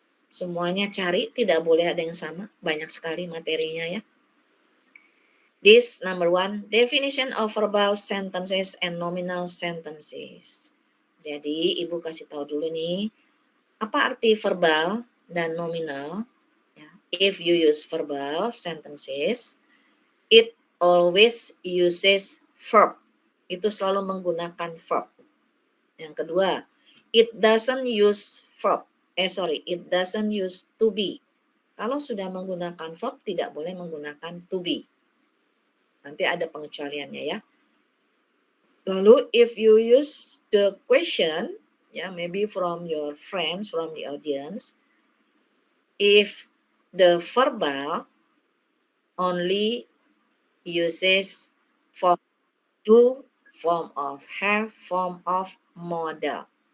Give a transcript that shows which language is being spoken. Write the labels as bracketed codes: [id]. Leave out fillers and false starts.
[id] Semuanya cari, tidak boleh ada yang sama, banyak sekali materinya ya. [en] This number 1, definition of verbal sentences and nominal sentences. [id] Jadi Ibu kasih tahu dulu nih, apa arti verbal dan nominal? [en] If you use verbal sentences, it always uses verb. [id] Itu selalu menggunakan verb. Yang kedua, [en] it doesn't use verb. It doesn't use to be. [id] Kalau sudah menggunakan verb, tidak boleh menggunakan to be. Nanti ada pengecualiannya ya. Lalu, [en] if you use the question, maybe from your friends, from the audience, if the verbal only uses form do, form of have, form of modal.